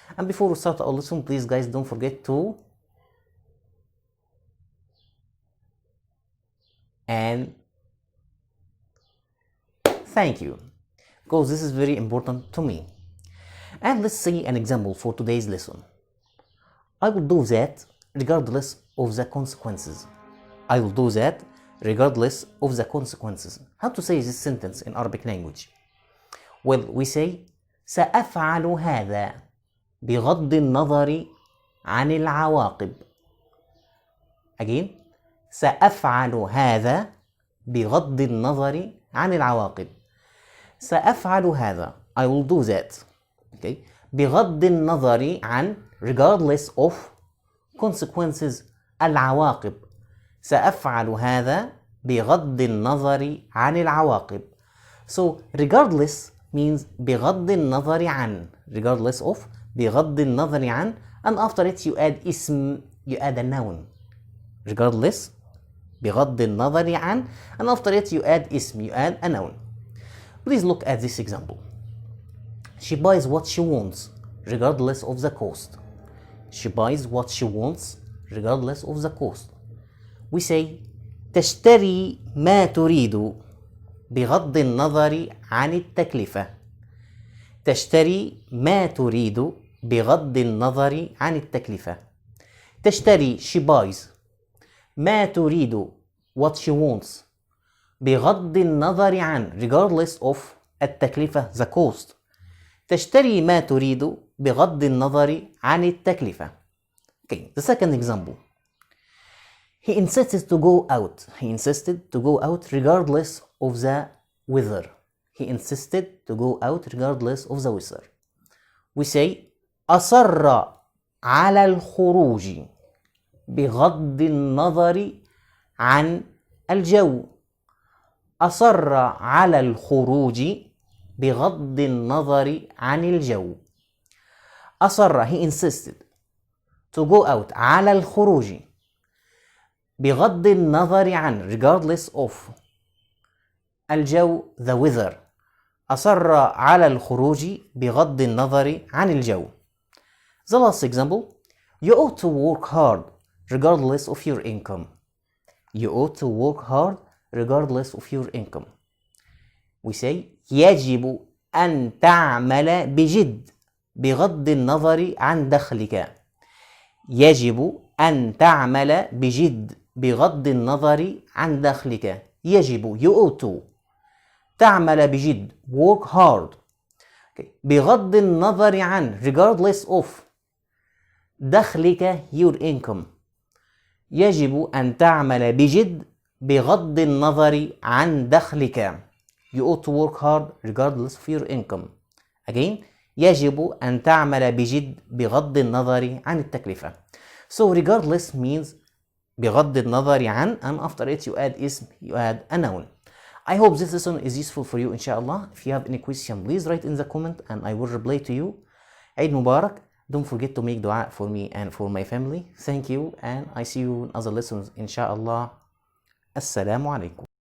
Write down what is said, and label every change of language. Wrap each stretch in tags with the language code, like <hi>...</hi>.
<en>And before we start our lesson, please guys, don't forget to and thank you, because this is very important to me. And let's see an example for today's lesson. I will do that regardless of the consequences. I will do that regardless of the consequences. How to say this sentence in Arabic language? Well, we say</en> <ar>سأفعل هذا بغض النظر عن العواقب. Again, سأفعل هذا بغض النظر عن العواقب. سأفعل هذا,</ar> <en>I will do that. Okay.</en> <ar>بغض النظر عن,</ar> <en>regardless of consequences,</en> <ar>العواقب. سأفعل هذا بغض النظر عن العواقب.</ar> <en>So regardless means</en> <ar>بغض النظر عن,</ar> <en>regardless of, بغض النظر عن, and after it you add اسم, you add a noun. Regardless,</en> <ar>بغض النظر عن,</ar> <en>and after it you add اسم, you add a noun. Please look at this example. She buys what she wants, regardless of the cost. She buys what she wants, regardless of the cost. We say</en> <ar>تشتري ما تريد بغض النظر عن التكلفة. تشتري ما تريد بغض النظر عن التكلفة. تشتري,</ar> <en>she buys.</en> <ar>ما تريد,</ar> <en>what she wants.</en> <ar>بغض النظر عن,</ar> <en>regardless of</en> <ar>التكلفة,</ar> <en>the cost.</en> <ar>تشتري ما تريد بغض النظر عن التكلفة.</ar> <en>Okay, the second example. He insisted to go out. He insisted to go out regardless of the weather. He insisted to go out regardless of the weather. We say</en> <ar>أصر على الخروج بغض النظر عن الجو. أصر على الخروج بغض النظر عن الجو. أصر,</ar> <en>he insisted to go out,</en> <ar>على الخروج, بغض النظر عن,</ar> <en>regardless of,</en> <ar>الجو,</ar> <en>the weather.</en> <ar>أصر على الخروج بغض النظر عن الجو.</ar> <en>The last example. You ought to work hard regardless of your income. You ought to work hard regardless of your income. We say</en> <ar>يجب أن تعمل بجد بغض النظر عن دخلك. يجب أن تعمل بجد بغض النظر عن دخلك. يجب,</ar> <en>you ought to.</en> <ar>تعمل بجد,</ar> <en>work hard. Okay.</en> <ar>بغض النظر عن,</ar> <en>regardless of,</en> <ar>دخلك,</ar> <en>your income.</en> <ar>يجب أن تعمل بجد بغض النظر عن دخلك.</ar> <en>You ought to work hard regardless of your income. Again,</en> <ar>يجب أن تعمل بجد بغض النظر عن التكلفة.</ar> <en>So regardless means</en> <ar>بغض النظر عن,</ar> <en>and after it you add اسم, you add a noun. I hope this lesson is useful for you, inshallah. If you have any question, please write in the comment and I will reply to you. Eid Mubarak. Don't forget to make dua for me and for my family. Thank you, and I see you in other lessons, inshallah. Assalamu alaikum.</en>